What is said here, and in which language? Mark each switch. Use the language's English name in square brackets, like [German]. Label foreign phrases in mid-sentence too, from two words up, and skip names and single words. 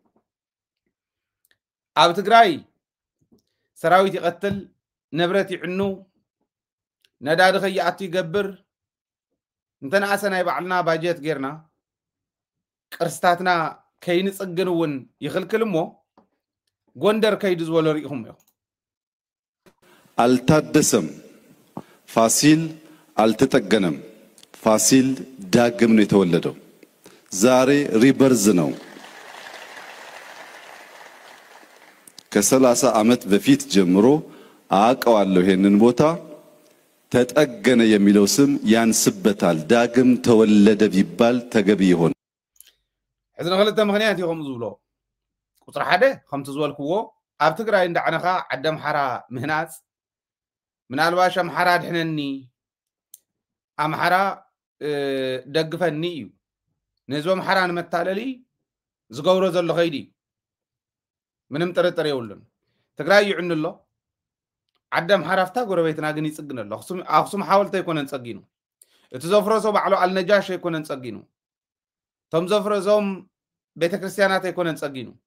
[Tigrinya] ኣብ ትግራይ ሰራዊት ይቀትል ንብረት ይዕኑ ነዳዲ ኸይኣቱ ይገብር እንተነኣሰ ናይ ባዕልና ባጀት ጌርና ቅርስታትና ከይንጽግን እውን ይኽልክል እሞ ጎንደር ከይዱ ዝበሎ ርኢኹም እዮም [Amharic] አልታደሰም ፋሲል አልተጠገነም ፋሲል ዳግም ነው የተወለደው ዛሬ ሪበርዝ ነው ከ30 ዓመት በፊት ጀምሮ አቀዋለሁ ይሄንን ቦታ ተጠገነ የሚለው ስም ያንስበታል ዳግም ተወለደ ቢባል ተገቢ ይሆን [Tigrinya] ሕዝና ክልተ ምክንያት ይኸም ዝብሎ ቁጥር ሓደ ከምቲ ዝበልክዎ ኣብ ትግራይ እንዳዓነኻ ዓዲ ኣምሓራ ምህናፅ ምናልባሽ ኣምሓራ ድሕነኒ ኣምሓራ ደግፈኒ እዩ ንህዝቢ ኣምሓራ ንመታለሊ ዝገብሮ ዘሎ ኸይዲ ምንም ጥርጥር የብሉን ትግራይ ይዕኑ ኣሎ ዓዲ ኣምሓራ ፍታ ጎረቤትና ግን ይጽግን ኣሎ ኣኽሱም ሓወልቲ ኣይኮነን ጸጊኑ እቲ ዘፍረሶ ባዕሉ ኣልነጃሽ ኣይኮነን ጸጊኑ ቶም ዘፍረሶም ቤተ ክርስቲያናት ኣይኮነን ጸጊኑ